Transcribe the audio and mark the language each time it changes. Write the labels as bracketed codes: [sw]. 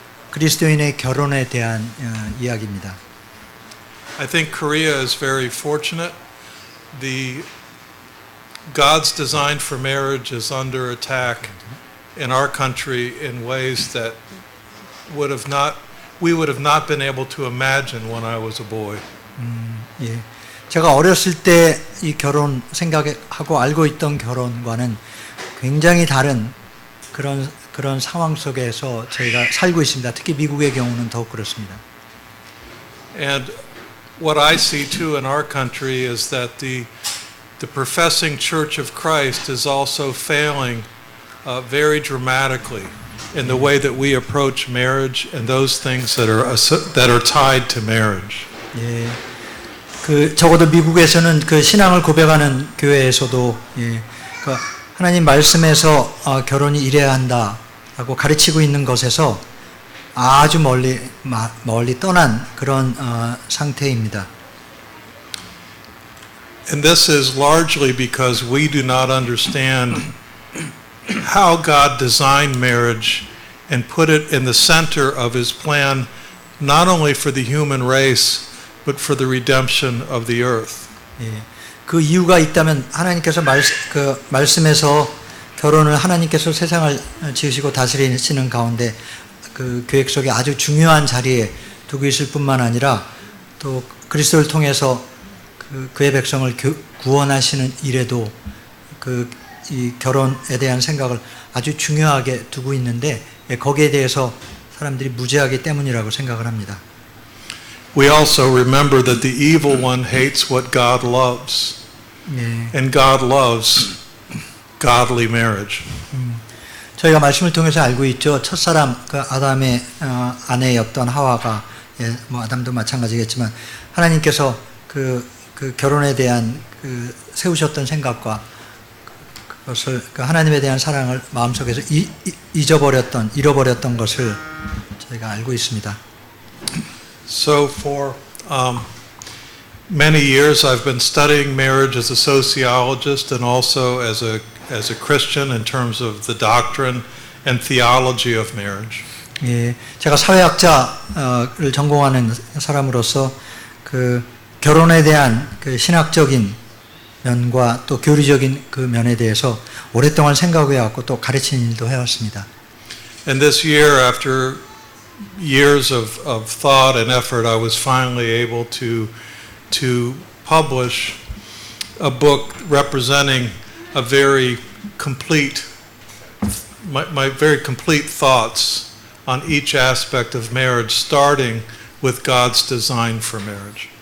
[ko] 그리스도인의 결혼에 대한 이야기입니다. [en] I think Korea is very fortunate. God's design for marriage is under attack in our country in ways that we would have not been able to imagine when I was a boy. [ko] 예, 제가 어렸을 때 이 결혼 생각하고 알고 있던 결혼과는 굉장히 다른 그런 상황 속에서 저희가 살고 있습니다. 특히 미국의 경우는 더욱 그렇습니다. [en] And what I see too in our country is that the professing Church of Christ is also failing very dramatically in the way that we approach marriage and those things that are tied to marriage. [ko] 예, 적어도 미국에서는 신앙을 고백하는 교회에서도 하나님 말씀에서 결혼이 이래야 한다라고 가르치고 있는 것에서 아주 멀리 떠난 그런 상태입니다. [en] And this is largely because we do not understand how God designed marriage and put it in the center of His plan, not only for the human race, but for the redemption of the earth. [ko] 예, 그 이유가 있다면 하나님께서 말씀에서 결혼을 하나님께서 세상을 지으시고 다스리시는 가운데 그 계획 속에 아주 중요한 자리에 두고 있을 뿐만 아니라 또 그리스도를 통해서 그의 백성을 구원하시는 일에도 이 결혼에 대한 생각을 아주 중요하게 두고 있는데 거기에 대해서 사람들이 무지하기 때문이라고 생각을 합니다. [en] We also remember that the evil one hates what God loves, and God loves godly marriage. [ko] 저희가 말씀을 통해서 알고 있죠. 첫사람 아담의 아내였던 하와가 아담도 마찬가지겠지만 하나님께서 그 결혼에 대한 세우셨던 생각과 그것을 하나님에 대한 사랑을 마음속에서 잃어버렸던 것을 저희가 알고 있습니다. [en] So for many years I've been studying marriage as a sociologist and also as a Christian in terms of the doctrine and theology of marriage. [ko] 예, 제가 사회학자를 전공하는 사람으로서 결혼에 대한 신학적인 면과 또 교리적인 면에 대해서 오랫동안 생각해왔고 또 가르치는 일도 해왔습니다. [en] And this year, after years of thought and effort, I was finally able to publish a book representing a very complete, my very complete thoughts on each aspect of marriage, starting with God's design for marriage.